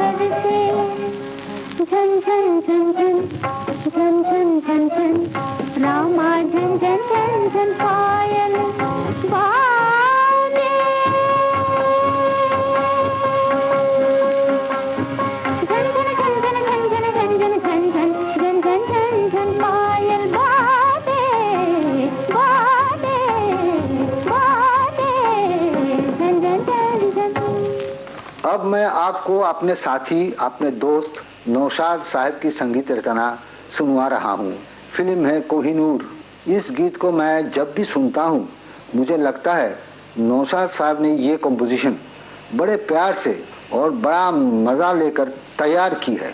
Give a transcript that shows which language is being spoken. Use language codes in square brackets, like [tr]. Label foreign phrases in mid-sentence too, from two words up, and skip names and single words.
[hi] से झन झन झन झन झन झन झन झन रामा झन झन झन झन पायल बाजे झन झन झन झन झन झन झन झन झन झन झन झन झन पायल बाजे बाजे बाजे झन झन झन झन। अब मैं आपको अपने साथी, अपने दोस्त नौशाद साहब की संगीत रचना सुनवा रहा हूँ। फिल्म है कोहिनूर। इस गीत को मैं जब भी सुनता हूँ मुझे लगता है नौशाद साहब ने ये कंपोजिशन बड़े प्यार से और बड़ा मज़ा लेकर तैयार की है।